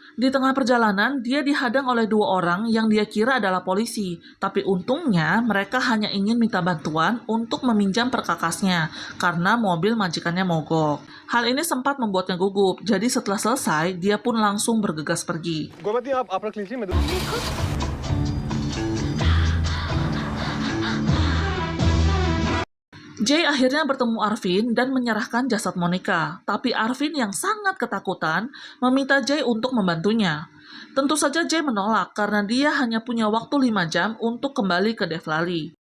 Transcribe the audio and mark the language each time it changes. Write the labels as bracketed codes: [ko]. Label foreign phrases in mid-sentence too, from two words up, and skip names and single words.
[id] Di tengah perjalanan, dia dihadang oleh dua orang yang dia kira adalah polisi, tapi untungnya mereka hanya ingin minta bantuan untuk meminjam perkakasnya, karena mobil majikannya mogok. Hal ini sempat membuatnya gugup, jadi setelah selesai, dia pun langsung bergegas pergi. [hi] गोमती आप रख लीजिए मैं [id] Jay akhirnya bertemu Arvin dan menyerahkan jasad Monica, tapi Arvin yang sangat ketakutan meminta Jay untuk membantunya. Tentu saja Jay menolak karena dia hanya punya waktu 5 jam untuk kembali ke Devlali.